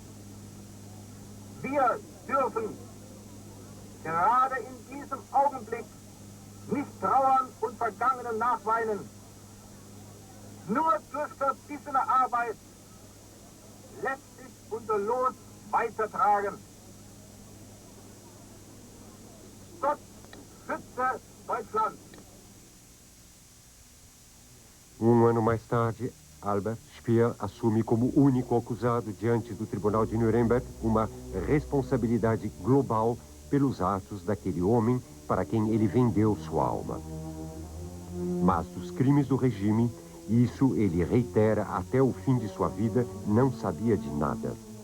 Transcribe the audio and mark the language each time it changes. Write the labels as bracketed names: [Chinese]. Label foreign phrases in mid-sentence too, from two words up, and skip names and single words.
[German] Wir dürfen gerade in diesem Augenblick nicht trauern und Vergangenen nachweinen. Nur durch verbissene Arbeit lässt sich unser Los weitertragen. Gott schütze Deutschland. [Portuguese] Um ano mais tarde, Albert Speer assume como único acusado diante do Tribunal de Nuremberg uma responsabilidade global pelos atos daquele homem para quem ele vendeu sua alma. Mas dos crimes do regime, isso ele reitera até o fim de sua vida, não sabia de nada.